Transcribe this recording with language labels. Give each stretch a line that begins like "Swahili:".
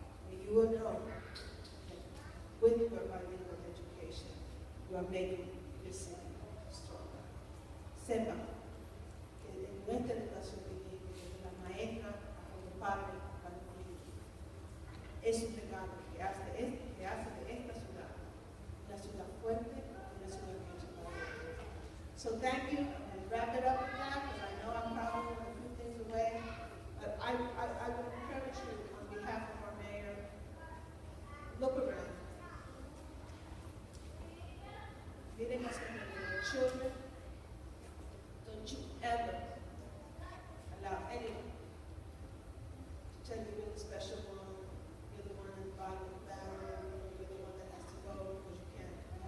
English: And you will know that with your bilingual education, you are making this city stronger.
Spanish: Sepa que en nuestra educación bilingüe, desde la maestra a los padres, a los niños, es un regalo que hace de esta ciudad una ciudad fuerte y una ciudad hecha para ella.
English: So thank you, and wrap it up with that, because I know I'm probably a few things away, but I would encourage you on behalf of our mayor, look around.
Spanish: Miren a
English: your children. Don't you ever allow anyone to tell you you're the special one, you're the one in the bottom of the barrel, you're the one that has to go because you can't.